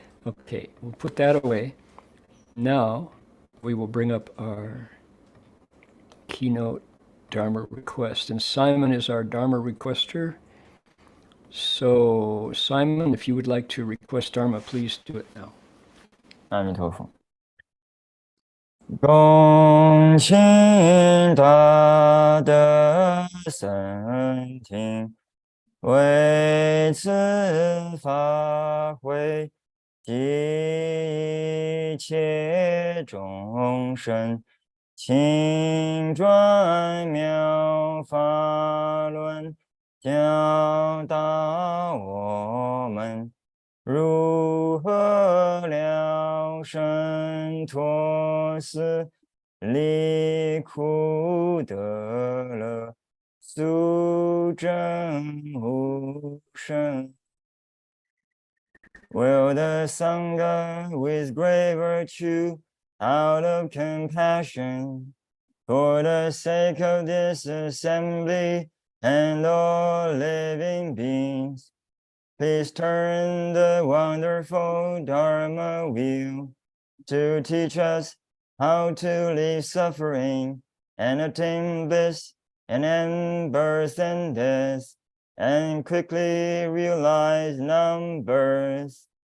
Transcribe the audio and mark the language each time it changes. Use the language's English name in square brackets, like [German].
[English] Okay, we'll put that away. Now, we will bring up our keynote Dharma request. And Simon is our Dharma requester. So, Simon, if you would like to request Dharma, please do it now. [Chinese] 阿弥陀佛。恭请大德僧听，为此法会，一切众生，请转妙法轮，教导我们如何了生脱死，离苦得乐，速证无生。 [English] Will the Sangha with great virtue, out of compassion, for the sake of this assembly and all living beings, please turn the wonderful Dharma wheel to teach us how to leave suffering and attain bliss and end birth and death, and quickly realize non-birth.